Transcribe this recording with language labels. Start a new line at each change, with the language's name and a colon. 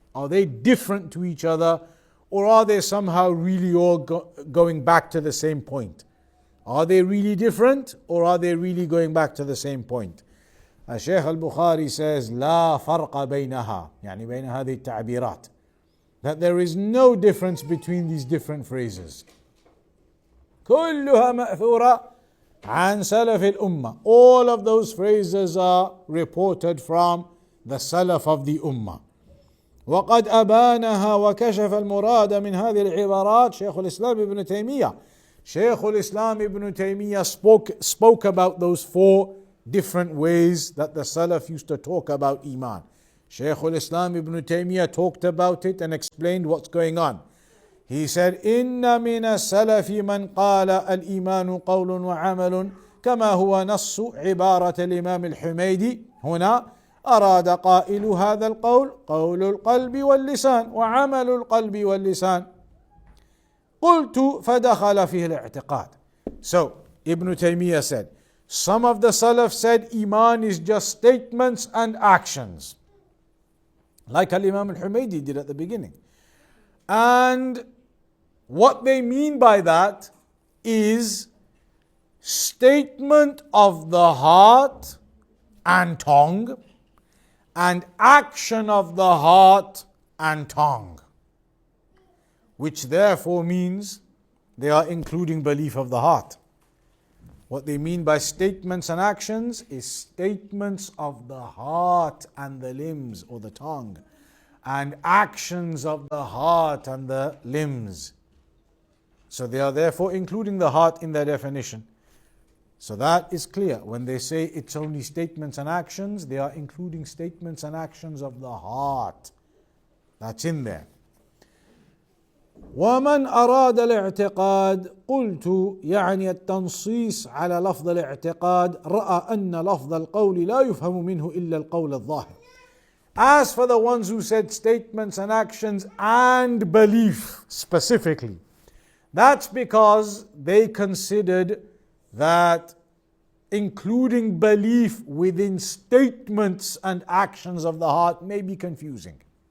English: Are they different to each other? Or are they somehow really all going back to the same point? Are they really different? Or are they really going back to the same point? Shaykh al-Bukhari says,
Arabic: لا فرق بينها يعني بين هذه التعبيرات,
English: that there is no difference between these different phrases.
Arabic: كلها مأثورة عن سلف الأمة.
English: All of those phrases are reported from the Salaf of the Ummah.
Arabic: وقد أبانها وكشف المراد من هذه العبارات شيخ الإسلام ابن تيمية.
English: Shaykh al-Islam ibn Taymiyyah spoke about those 4 different ways that the Salaf used to talk about Iman. Shaykh al-Islam ibn Taymiyyah talked about it and explained what's going on. He said,
Arabic: إن من السلف من قال الإيمان قول وعمل كما هو نص عبارة الإمام الحميدي. هنا أراد قائل هذا القول قول القلب واللسان وعمل القلب واللسان. قلت فدخل فيه الاعتقاد.
English: So Ibn Taymiyyah said, some of the Salaf said Iman is just statements and actions, like Al-Imam Al-Humaydi did at the beginning. And what they mean by that is statement of the heart and tongue, and action of the heart and tongue, which therefore means they are including belief of the heart. What they mean by statements and actions is statements of the heart and the limbs or the tongue, and actions of the heart and the limbs. So they are therefore including the heart in their definition. So that is clear. When they say it's only statements and actions, they are including statements and actions of the heart. That's in there.
Arabic: ومن أراد الاعتقاد قلت يعني التنصيص على لفظ الاعتقاد رأى أن لفظ القول لا يفهم منه إلا القول الظاهر.
English: As for the ones who said statements and actions and belief specifically, that's because they considered that including belief within statements and actions of the heart may be confusing.